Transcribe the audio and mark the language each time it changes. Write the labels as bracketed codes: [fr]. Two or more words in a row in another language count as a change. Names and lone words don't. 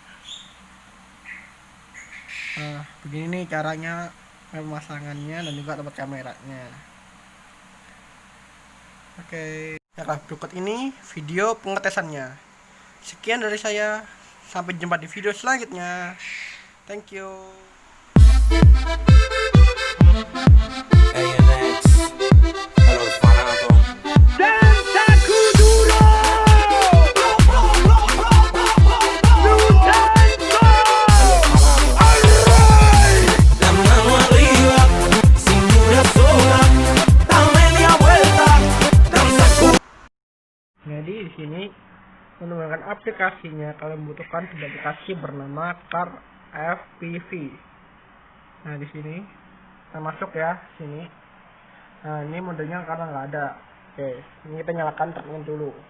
[id] Nah, begini nih caranya pemasangannya dan juga tempat kameranya. Oke. Nah, berikut ini video pengetesannya. Sekian dari saya. Sampai jumpa di video selanjutnya. [en] Thank you. ANX, Hello Fanato. [es] La mano arriba, cintura sola, da media vuelta, danza con. [id] Jadi di sini untuk menggunakan aplikasinya, kalian membutuhkan sebuah aplikasi bernama Car FPV. Nah di sini kita masuk ya sini. Nah ini modenya karena nggak ada. Oke, ini kita nyalakan truknya dulu.